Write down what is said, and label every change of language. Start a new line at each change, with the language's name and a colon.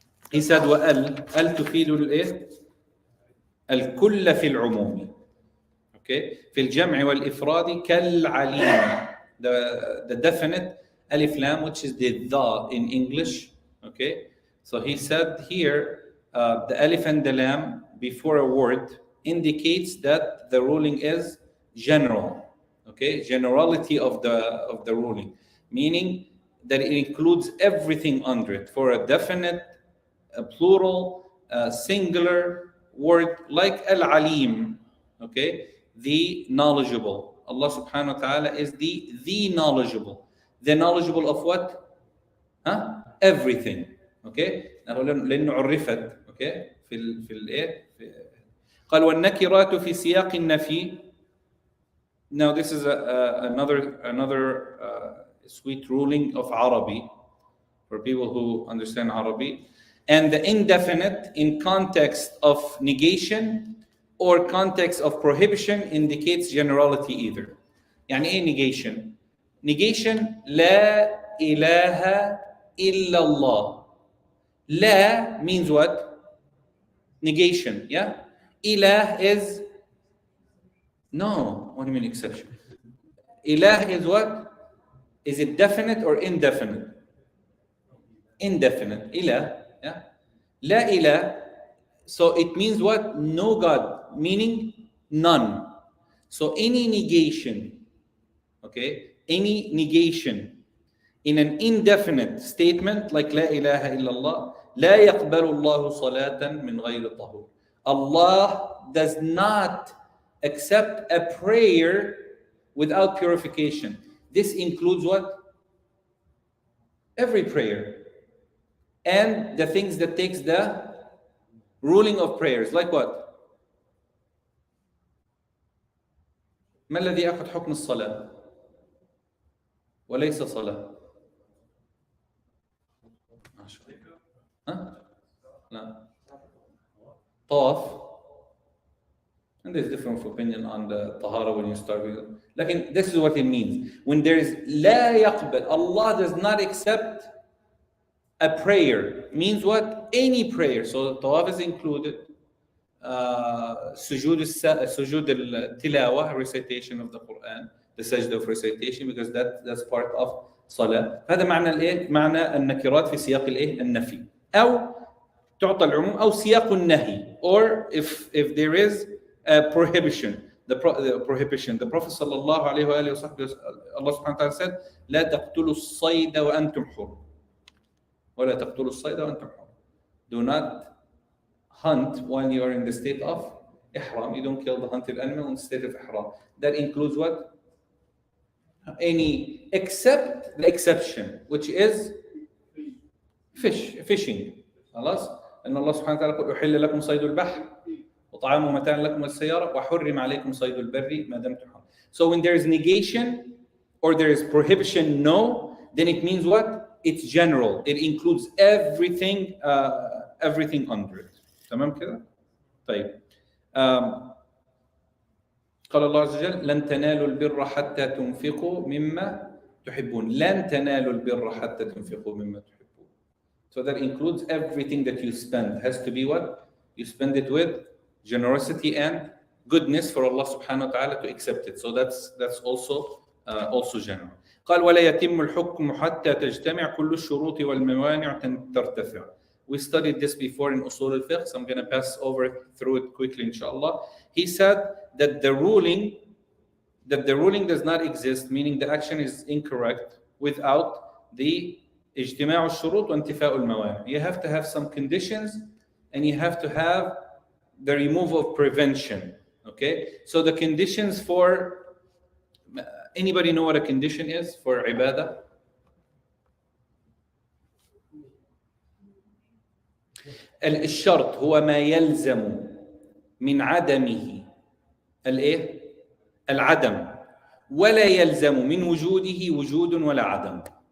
English: He said
Arabic: وأل تفيد الإيه الكل في العموم.
English: Okay.
Arabic: في الجمع والإفراد كالعليم.
English: The definite ألف لام, which is the in English. Okay. So he said here the alif and the lam before a word indicates that the ruling is general. Okay, generality of the ruling, meaning that it includes everything under it. For a definite, a plural, a singular word like al-alim, okay, the knowledgeable. Allah subhanahu wa ta'ala is the knowledgeable. The knowledgeable of what? Huh? Everything. Okay?
Arabic: لأنه عرفت.
English: Okay?
Arabic: في الإيه؟ قال والنكرات في سياق النفي.
English: Now this is another sweet ruling of Arabic for people who understand Arabic. And the indefinite in context of negation or context of prohibition indicates generality either.
Arabic: يعني ايه
English: negation? Negation
Arabic: لا إله إلا الله.
English: لا means what? Negation, yeah? Ilah is no. What do you mean exception? Ilah is what? Is it definite or indefinite? Indefinite. Ilah, yeah? La ilah. So it means what? No God, meaning none. So any negation, okay? Any negation in an indefinite statement like La ilaha illallah,
Arabic: لا يقبل الله صلاة من غير طهور.
English: Allah does not accept a prayer without purification. This includes what? Every prayer. And the things that takes the ruling of prayers. Like what?
Arabic: ما الذي أخذ حكم الصلاة وليس صلاة؟ ها؟ لا. طواف.
English: And there's different opinion on the tahara when you start with it. Like this is what it means. When there is
Arabic: لا يقبل,
English: Allah does not accept a prayer. Means what? Any prayer. So tawaf is included. Sujood al-tilawa, recitation of the Quran, the sajda of recitation, because that's part of salah.
Arabic: هذا معنى الايه؟ معنى النكرات في سياق الايه؟ النفي. أو تعطى العموم أو سياق النهي.
English: Or if there is a prohibition, the prohibition. The Prophet sallallahu alaihi wasallam, Allah subhanahu wa ta'ala said,
Arabic: لا تقتلوا الصيد وأنتم حر. ولا تقتلوا الصيد وأنتم حر.
English: Do not hunt when you are in the state of ihram. You don't kill the hunted animal in the state of ihram. That includes what? Any, except the exception, which is fishing.
Arabic: خلاص؟ أن الله سبحانه وتعالى يقول أحل لكم صيد البحر وطعام متاع لكم والسيارة وحرم عليكم صيد البر ما دمتم حرا.
English: So when there is negation or there is prohibition, no, then it means what? It's general. It includes everything under it.
Arabic: تمام كده؟ طيب. قال الله عز وجل لن تنالوا البر حتى تنفقوا مما تحبون. لن تنالوا البر حتى تنفقوا مما تحبون.
English: So that includes everything that you spend. It has to be what? You spend it with generosity and goodness for Allah subhanahu wa ta'ala to accept it. So that's also general.
Arabic: قال ولا يتم الحكم حتى تجتمع كل الشروط والموانع ترتفع.
English: We studied this before in Usul al-Fiqh, so I'm going to pass through it quickly, inshallah. He said that the ruling does not exist, meaning the action is incorrect, without the
Arabic: اجتماع الشروط وانتفاء الموانع.
English: You have to have some conditions, and you have to have the removal of prevention. Okay, so the conditions for anybody know what a condition is for ibadah?
Arabic: الشرط هو ما يلزم من عدمه الايه؟ العدم ولا يلزم من وجوده وجود ولا عدم.